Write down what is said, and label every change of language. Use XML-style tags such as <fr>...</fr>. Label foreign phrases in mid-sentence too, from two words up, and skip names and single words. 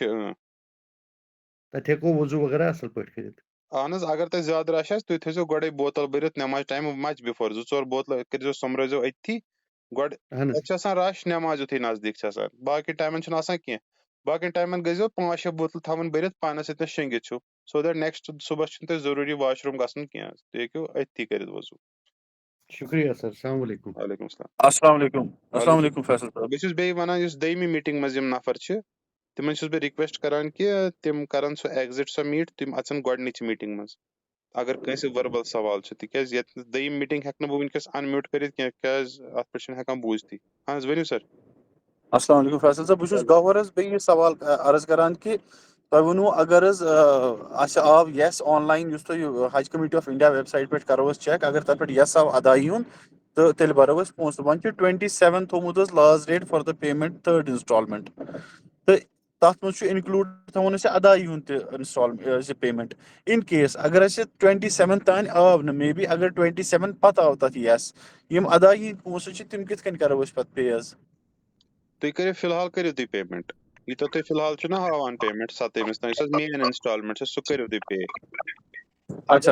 <ks>تتہِ ہٮ۪کو وضوٗ وغیرہ اصل پٲٹھۍ کٔرِتھ اہن حظ اگر تۄہہِ زیادٕ رش آسہِ تُہۍ تھٲیزیو گۄڈے بوتل بٔرِتھ نٮ۪ماز ٹایمہٕ</ks> <en>much before</en> <ks>2-4 بوتلہٕ کٔرزیٚو سوٚمبرٲیزیٚو أتھی گۄڈٕ تتہِ چھِ آسان رش نٮ۪ماز یُتھُے نزدیٖک چھِ آسان باقٕے ٹایمن چھُنہٕ آسان کینٛہہ باقین ٹایمن گٔژھزیٚو 5-6 بوتلہٕ تھاوُن بٔرِتھ پانس سۭتۍ شٔنگِتھ چھُو</ks> <en>so that</en> <ks>نیکسٹ صبحس چھُنہٕ تۄہہِ ضروٗری</ks> <en>wash room</en> <ks>گژھُن کینٛہہ حظ تُہۍ ہیٚکِو أتھی کٔرِتھ وضوٗ شُکریہ سر</ks> <ar>السلام علیکُم وعلیکُم السلام السلام علیکم فیصل صٲب</ar> <ks>بہٕ چھُس بیٚیہِ وَنان یُس دوٚیمہِ میٖٹنٛگ منٛز یِم نفر چھِ تِمن چھُس بہٕ رِکویسٹ کران کہِ تِم کرن سُہ ایگزِٹ سۄ میٖٹ تِم اژن گۄڈنِچ میٖٹنٛگ منٛز اگر کٲنٛسہِ ؤربل سوال چھُ تِکیازِ یتھ دوٚیِم میٖٹنٛگ ہٮ۪کہٕ نہٕ بہٕ وٕنکیٚس انمیوٗٹ کٔرِتھ کینٛہہ کیازِ اتھ پٮ۪ٹھ چھِنہٕ ہٮ۪کان بوٗزتھٕے اہن حظ ؤنِو سر السلام علیکم فیصل صٲب بہٕ چھُس گوہر حظ بیٚیہِ یہِ سوال عرض کران کہِ تۄہہِ ووٚنوُ اگر حظ اَسہِ آو یس</ks> <en>on line</en> <ks>یُس تۄہہِ حج کمیٹی آف انڈیا</ks> <en>web site</en> <ks>پٮ۪ٹھ کرو أسۍ چیک اگر تتھ پٮ۪ٹھ یس آو ادایی ہُنٛد تہٕ تیٚلہِ بھرو أسۍ پونٛسہٕ وۄنۍ چھُ 27 تھومُت حظ</ks> <en>last date for the payment 3rd installment</en> <ks>تہٕ تتھ منٛز چھُ انکلوٗڈ تھاوُن اَسہِ ادایی ہُنٛد تہِ</ks> <en>payment in case</en> <ks>اگر اَسہِ 27 تانۍ آو نہٕ</ks> <en>may be</en> <ks>اگر 27 پتہٕ آو تتھ یس یِم ادایی ہٕنٛدۍ پونٛسہٕ چھِ تِم کِتھ کٔنۍ کرو أسۍ پتہٕ پے حظ تُہۍ کٔرِو فِلحال کٔرِو تُہۍ پیمنٹ یوٗتاہ تُہۍ فِلحال چھُو نا ہاوان پیمنٹ 27 تانۍ یُس حظ</ks> <en>main installment</en> <ks>چھُ سُہ کٔرِو تُہۍ پے اگر</ks>